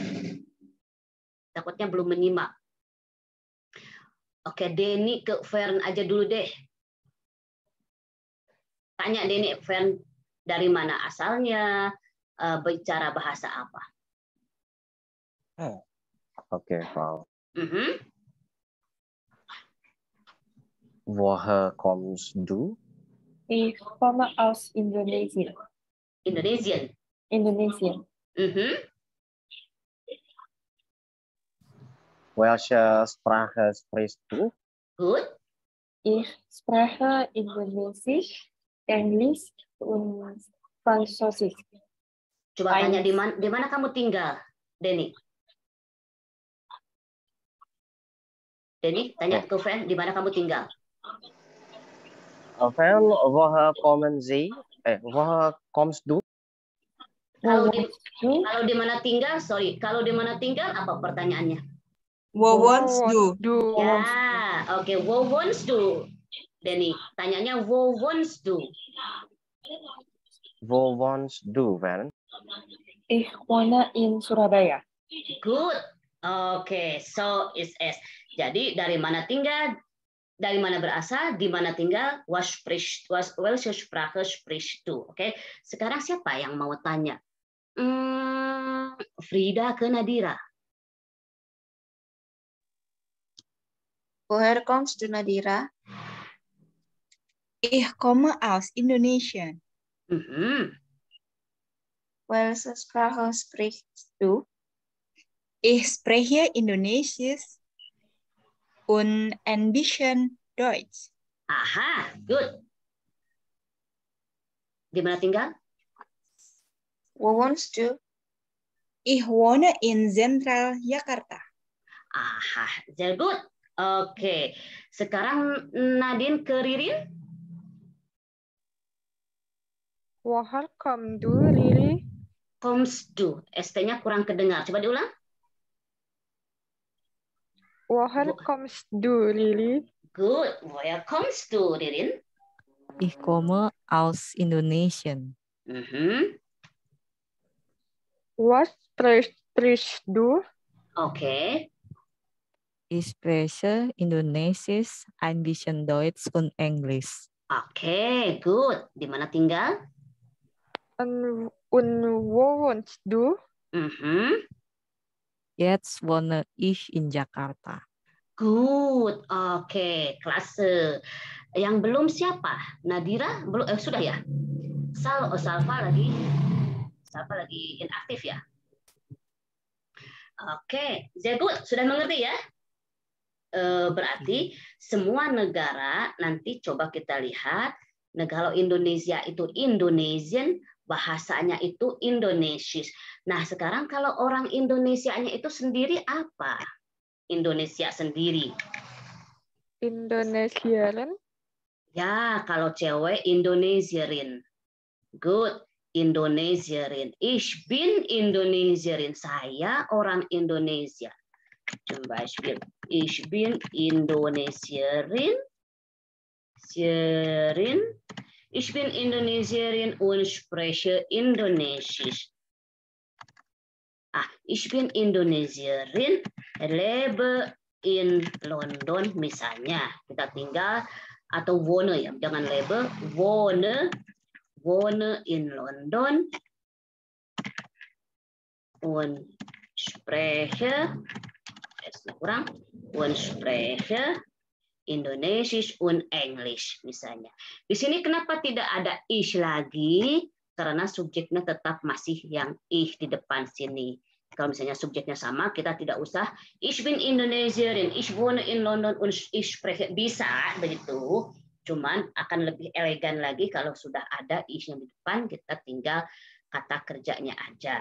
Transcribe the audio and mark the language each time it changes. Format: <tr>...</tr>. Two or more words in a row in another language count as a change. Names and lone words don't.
<id>Takutnya belum menyimak. Oke, Denny ke Fern aja dulu deh. Tanya Denny, Fern dari mana asalnya, bicara bahasa apa? Oke,</id> <de>Frau. Woher kommst du? Ich komme aus Indonesien. Indonesian. Indonesien. Welche Sprache sprichst du? Good. Ich spreche Indonesisch, Englisch und Französisch.</de> <id>Coba tanya di mana kamu tinggal, Denny? Denny, tanya ke Fern, di mana kamu tinggal?</id> <de>Fern, woher kommen Sie? Woher kommst du? Kalau di mana tinggal, kalau di mana tinggal apa pertanyaannya? Wo wohnst du? Ya, oke, wo wohnst du? Denny, tanyanya wo wohnst du? Wo wohnst du, Fern? Ich wohne in Surabaya. Good. Oke, so is es.</de> <id>Jadi dari mana tinggal, dari mana berasal, di mana tinggal,</id> <de>welche Sprache sprichst du?</de> <id>Oke, sekarang siapa yang mau tanya? Frida ke Nadira.</id> <de>Woher kommst du, Nadira? Ich komme aus Indonesien. Welche Sprache sprichst du? Ich spreche Indonesisch und ein bisschen Deutsch.</de> <id>Aha, good. Di mana tinggal?</id> <de>Wo wohnst du? Ich wohne in Zentral Jakarta. Aha, sehr good.</de> <id>Oke, sekarang Nadine ke Ririn.</id> <de>Woher kommst du, Riri? Kommst du.</de> <id>ST-nya kurang kedengar. Coba diulang.</id> <de>Woher kommst du, Riri? Good. Woher kommst du, Ririn? Ich komme aus Indonesien. Was sprichst du? Oke. Ich spreche Indonesisch, ein bisschen Deutsch und Englisch.</de> <id>Oke, good. Di mana tinggal?</id> <de>Und wo wohnst du? Jetzt wohne ich in Jakarta. Good. Oke, klasse.</de> <id>Yang belum siapa? Nadira? Belum sudah ya? Salva lagi. Salva lagi inaktif ya? Oke,</id> <de>sehr good.</de> <id>Sudah mengerti ya? Berarti semua negara nanti coba kita lihat. Kalau Indonesia itu Indonesian, bahasanya itu Indonesisch. Nah, sekarang kalau orang Indonesianya itu sendiri apa? Indonesia sendiri. Indonesiarin? Ya, kalau cewek Indonesiarin. Good.</id> <de>Indonesiarin. Ich bin Indonesiarin.</de> <id>Saya orang Indonesia.</id> <de>Zum Beispiel, ich bin Indonesiarin. Ich bin Indonesierin und spreche Indonesisch. Ich bin Indonesierin, lebe in London misalnya.</de> <id>Kita tinggal atau wohne ya, jangan lebe,</id> <de>wohne in London und spreche Indonesisch und Englisch</de> <id>misalnya. Di sini kenapa tidak ada ich lagi? Karena subjeknya tetap masih yang ich di depan sini. Kalau misalnya subjeknya sama, kita tidak usah</id> <de>ich bin Indonesierin, ich wohne in London und ich spreche,</de> <id>bisa begitu. Cuman akan lebih elegan lagi kalau sudah ada ich yang di depan, kita tinggal kata kerjanya aja.</id>